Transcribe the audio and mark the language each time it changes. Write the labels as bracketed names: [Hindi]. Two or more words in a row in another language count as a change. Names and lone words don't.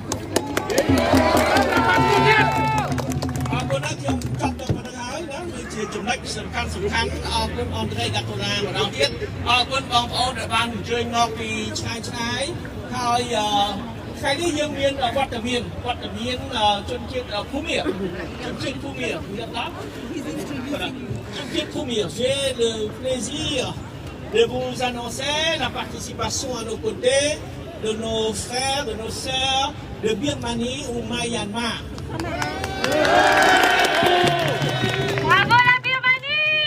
[Khmer] អរគុណណាស់ខ្ញុំចង់ទៅប៉ុណ្្នឹងហើយណាវាជាចំណុចសំខាន់អរគុណអន្តរកាតុលាម្ដងទៀតអរគុណបងប្អូនដែលបានអញ្ជើញមកពីឆ្ងាយហើយថ្ងៃនេះយើងមានវត្តមានជនជាតិភូមិជនជាតិភូមិ [French] J'ai le plaisir de vous annoncer la participation à nos côtés de nos frères, de nos sœurs de Birmanie ou Myanmar. Bravo la Birmanie!